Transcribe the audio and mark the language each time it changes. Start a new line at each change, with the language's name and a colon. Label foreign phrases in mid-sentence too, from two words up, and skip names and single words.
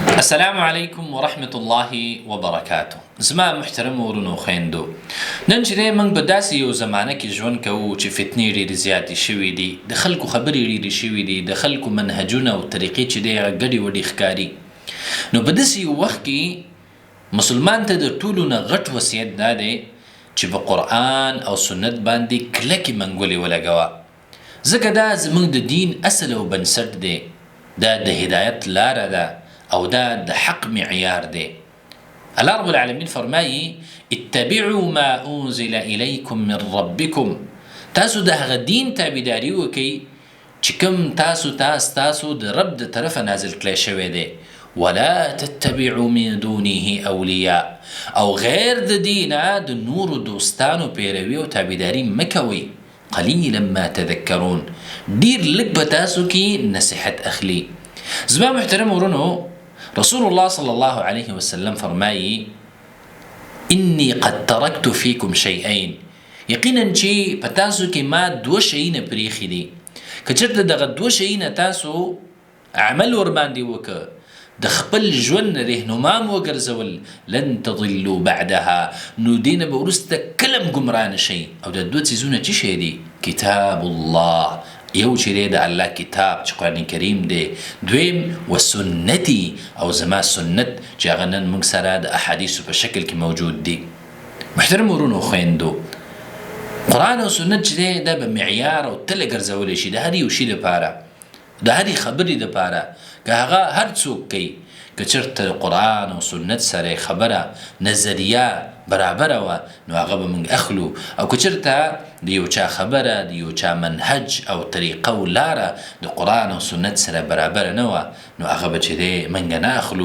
Arabic: السلام عليكم ورحمة الله وبركاته.
Pashto: زما محترم ورونو خويندو نن چې موږ په داسې یو زمانه کې ژوند کوو چې فتنې ډېرې زیاتې شوي دي، د خلکو خبرې ډېرې شوي دي، د خلکو منهجونه او طریقې چې دی هغه ګډې وډې ښکاري. نو په داسې یو وخت کې مسلمان ته د ټولو نه غټ وصیت دا دی چې په قرآن او سنت باندې کلکې منګولې ولګوه، ځکه دا زموږ د دین اصل او بنسټ دی، دا د هدایت لاره ده او دا د حق معیار دی.
Arabic: الله رب العالمین
Pashto: فرمایي
Arabic: اتبعوا ما انزل الیکم من ربکم،
Pashto: تاسو د هغه دین تابعداري وکئ چې کوم تاسو د رب د طرفه نازل کړی شوی دی.
Arabic: ولا تتبعوا من دونه اولیاء،
Pashto: او غیر د دینه د نورو دوستانو پیروي او تابعداري مکوئ.
Arabic: قلیلا ما تذکرون،
Pashto: ډیر لږ به تاسو کې نصیحت اخلي. زما محترم ورونو،
Arabic: رسول الله صلى الله عليه وسلم فرمایي إني قد تركت فيكم شيئين،
Pashto: یقینا چې په تاسو کې ما دوه شیونه پریښي دي، که چېرته دغه دوه شیونه تاسو عمل ورباندې وکړه، د خپل ژوند رهنما مو وګرځول،
Arabic: لن تضلوا بعدها،
Pashto: نو دې نه به وروسته کله هم ګمراه نه شئ. او دا دوه څیزونه څه شی دي؟
Arabic: کتاب الله،
Pashto: یو چې دی د الله کتاب چې قرآن کریم دی، دویم وسنتي، او زما سنت چې هغه نن موږ سره د احادیثو په شکل کې موجود دي. محترم ورونو خویندو، قرآن او سنت چې دی دا به معیار او تله ګرځولی شي د هر یو شي دپاره، د هرې خبرې دپاره، که هغه هر څوک کوي، که چېرته قرآن او سنت سره خبره نظریه برابره وه نو هغه به موږ اخلو، او که چېرته د یو چا خبره، د یو چا منهج او طریقه او لاره د قرآن او سنت سره برابره نه وه نو هغه به چې دی موږ نه اخلو.